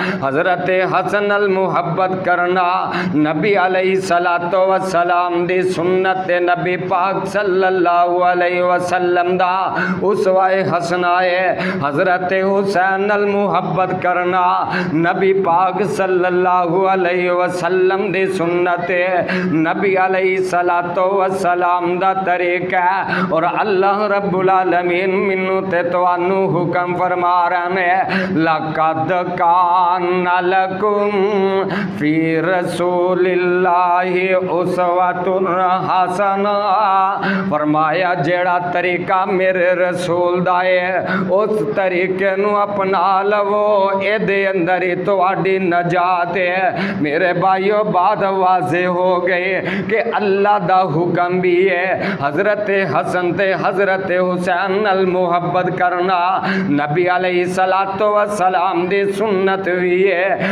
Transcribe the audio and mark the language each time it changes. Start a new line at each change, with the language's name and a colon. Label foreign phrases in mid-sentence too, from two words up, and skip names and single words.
Punjabi: حضرت حسن المحبت کرنا نبی
Arabic: علیہ السلام
Punjabi: دی سنت نبی پاک
Arabic: صلی اللہ علیہ وسلم
Punjabi: دا اسوہ حسنہ ہے۔ حضرت حسین المحبت کرنا نبی پاک
Arabic: صلی اللہ علیہ وسلم
Punjabi: دی سنت ہے، نبی
Arabic: علیہ السلام
Punjabi: دا طریقہ ہے۔ اور اللہ
Arabic: رب العالمین
Punjabi: منو تے توانو حکم فرما رہے ہیں
Arabic: لَقَدْ كَانَ لَكُمْ فِي رَسُولِ اللَّهِ أُسْوَةٌ حَسَنَةٌ،
Punjabi: فرمایا جیڑا طریقہ میرے رسول دا ہے اس طریقے نو اپنا لو، اے دے اندر ہی تواڈی نجات ہے۔ میرے بھائیو بات واضح ہو گئی کہ اللہ دا حکم بھی ہے، حضرت حسن تے حضرت حسین نال محبت کرنا نبی
Arabic: علیہ الصلوۃ والسلام
Punjabi: دی سنت وی ہے۔